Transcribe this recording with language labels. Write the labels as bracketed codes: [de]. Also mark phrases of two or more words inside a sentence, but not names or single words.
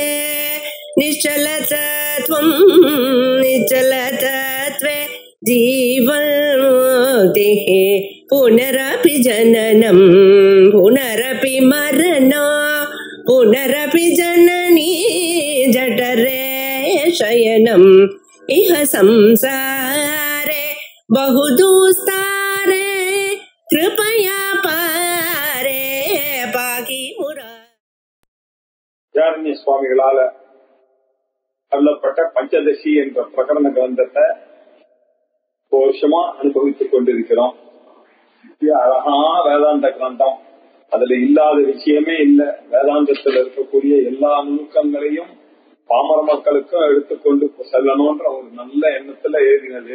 [sa] निश्चलतत्वं निश्चलतत्वे जीवन्मुक्तिः पुनरपि जननं पुनरपि मरणं पुनरपि जननी जठरे शयनम् इह संसारे बहुदुस्तारे कृपया पारे पाकि मुरा. [ta] சுவாமிகளால அருளப்பட்ட பஞ்சதசி என்ற பிரகரண கிரந்தத்தை வருஷமா அனுபவித்துக் கொண்டிருக்கிறோம். அழகான வேதாந்த கிரந்தம், அதுல இல்லாத விஷயமே இல்ல. வேதாந்தத்தில் இருக்கக்கூடிய எல்லா நுணுக்கங்களையும் பாமர மக்களுக்கும் எடுத்துக்கொண்டு செல்லணும்ன்ற ஒரு நல்ல எண்ணத்துல எழுதினது.